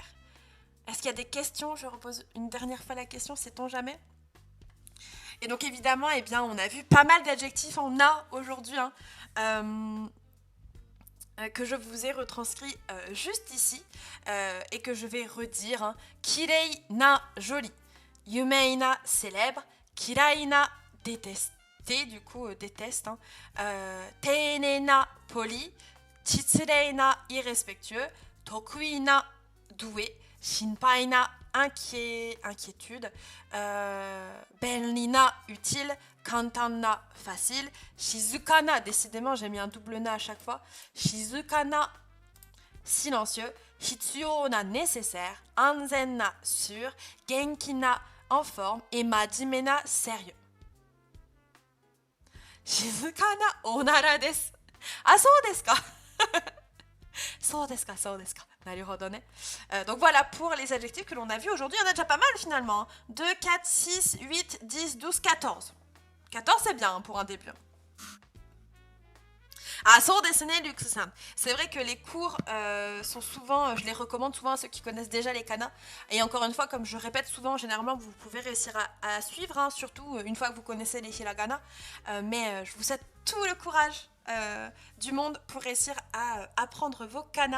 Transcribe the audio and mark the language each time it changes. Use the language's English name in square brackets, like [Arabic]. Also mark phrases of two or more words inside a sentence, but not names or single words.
[French] Est-ce qu'il y a des questions? Je repose une dernière fois la question, sait-on jamais? Et donc évidemment, eh bien, on a vu pas mal d'adjectifs en A aujourd'hui, hein, que je vous ai retranscrit juste ici, et que je vais redire. Hein. [Japanese] きれいな [French] joli, [Japanese] 有名な [French] célèbre, [Japanese] 嫌いな [French] détesté, du coup déteste, hein, teine na poli, [Japanese] 失礼な [French] irrespectueux, [Japanese] 得意な [French] doué, [Japanese] 心配な [French] inquiétude, [Japanese] 便利な [French] utile, [Japanese] 簡単な [French] facile, [Japanese] 静かな, [French] décidément j'ai mis un double na à chaque fois, [Japanese] 静かな [French] silencieux, [Japanese] 必要な [French] nécessaire, [Japanese] 安全な [French] sûr, [Japanese] 元気な [French] en forme et [Japanese] 真面目な [French] sérieux. [Japanese] 静かなおならです. あ、そうですか？そうですか、そうですか. [French] Donc voilà pour les adjectifs que l'on a vus aujourd'hui. Il y en a déjà pas mal finalement. 2, 4, 6, 8, 10, 12, 14. 14 c'est bien pour un début. [Japanese] あ、そうですね、Luxuさん. [French] C'est vrai que les cours sont souvent, je les recommande souvent à ceux qui connaissent déjà les kanas. Et encore une fois, comme je répète souvent, généralement vous pouvez réussir à suivre, hein, surtout une fois que vous connaissez les hiragana. Mais je vous souhaite tout le courage du monde pour réussir à apprendre vos kanas.